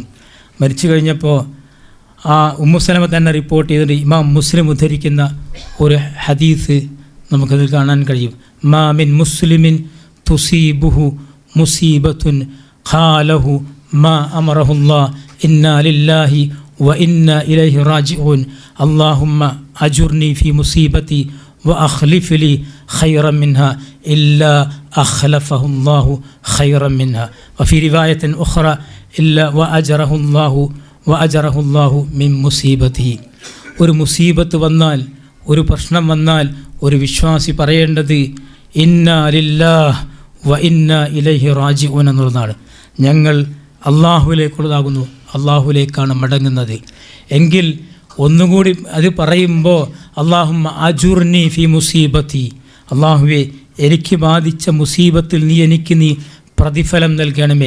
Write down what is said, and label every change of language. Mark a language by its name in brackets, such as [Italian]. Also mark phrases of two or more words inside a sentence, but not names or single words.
[Malayalam] മരിച്ചു കഴിഞ്ഞപ്പോൾ ആ ഉമ്മു സലമ തന്നെ റിപ്പോർട്ട് ചെയ്തിട്ട് ഇമാം മുസ്ലിം ഉദ്ധരിക്കുന്ന ഒരു ഹദീസ് നമുക്കതിൽ കാണാൻ കഴിയും. [Arabic] ما من مسلم تصيبه مصيبة فقال ما أمره الله إنا لله وإنا إليه راجعون اللهم أجرني في مصيبتي وأخلف لي خيرا منها إلا أخلفه الله خيرا منها وفي رواية أخرى إلا وأجره الله من مصيبته. [Malayalam] ഒരു മുസീബത്ത് വന്നാൽ, ഒരു പ്രശ്നം വന്നാൽ ഒരു വിശ്വാസി പറയേണ്ടത് [Arabic] إنا لله وإنا إليه راجعون [Malayalam] എന്നുള്ളതാണ്. ഞങ്ങൾ അള്ളാഹുവിലേക്കുള്ളതാകുന്നു, അള്ളാഹുവിലേക്കാണ് മടങ്ങുന്നത്. എങ്കിൽ ഒന്നുകൂടി അത് പറയുമ്പോൾ [Arabic] اللهم أجرني في مصيبتي, [Malayalam] അള്ളാഹുവേ എനിക്ക് ബാധിച്ച മുസീബത്തിൽ നീ പ്രതിഫലം നൽകണമേ.